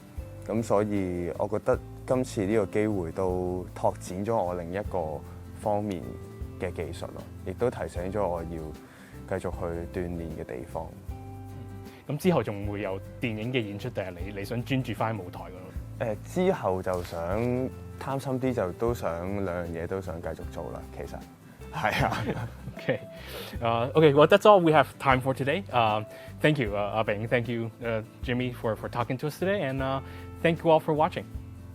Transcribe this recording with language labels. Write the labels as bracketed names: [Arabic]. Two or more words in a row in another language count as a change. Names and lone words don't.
[Cantonese] 咁所以我覺得今次呢個機會都拓展咗我另一個方面嘅技術咯，亦都提醒咗我要繼續去鍛鍊嘅地方。咁之後仲會有電影嘅演出，定係你想專注翻喺舞台嗰度？之後就想貪心啲，就都想兩樣嘢都想繼續做啦。其實係啊。 [English] Okay. Okay, well, that's all we have time for today. Thank you, Abing. Thank you, Jimmy, for talking to us today. And thank you all for watching.